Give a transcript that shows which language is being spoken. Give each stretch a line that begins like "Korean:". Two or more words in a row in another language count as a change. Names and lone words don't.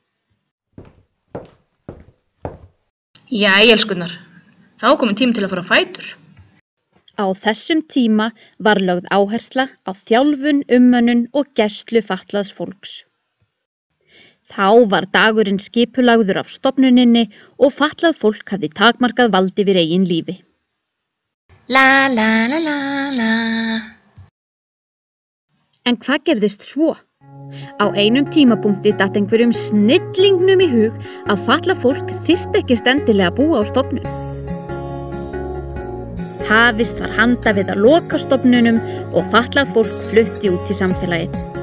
Icelandic: Jæja, elskurnar, þá er komin tími til að fara á fætur. Á þessum tíma var lögð áhersla á þjálfun, umönnun og gæslu fatlaðs fólks. Þá var dagurinn skipulagður af stofnuninni og fatlað fólk hafði takmarkað vald yfir eigin lífi. La la la la la. En hvað gerðist svo? Á einum tímapunkti datt einhverjum snillingnum í hug að fatlað fólk þyrfti ekkert endilega að búa á stofnun. Hafist var handa við að loka stofnunum og fatlað fólk flutti út í samfélagið.